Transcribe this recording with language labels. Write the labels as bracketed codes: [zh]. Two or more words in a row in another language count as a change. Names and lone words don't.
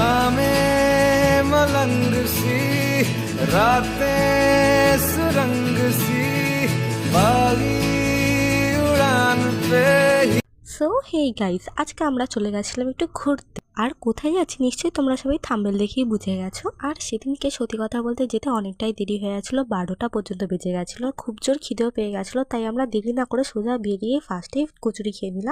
[hi] शामें मलंग सी, रातें सुरंग सी, बागी उड़ान पे। [en] So hey guys, [bn] আজকে আমরা চলে গেছিলাম একটু ঘুরতে। আর কোথায় যাচ্ছি নিশ্চয়ই তোমরা সবাই থাম্বনেল দেখেই বুঝে গেছো। আর সেদিনকে সত্যি কথা বলতে যেতে অনেকটাই দেরি হয়ে গেছিলো, 12টা পর্যন্ত বেজে গেছিলো। খুব জোর খিদেও পেয়ে গেছিলো, তাই আমরা দেরি না করে সোজা বেরিয়ে ফার্স্টেই কচুরি খেয়ে নিলাম।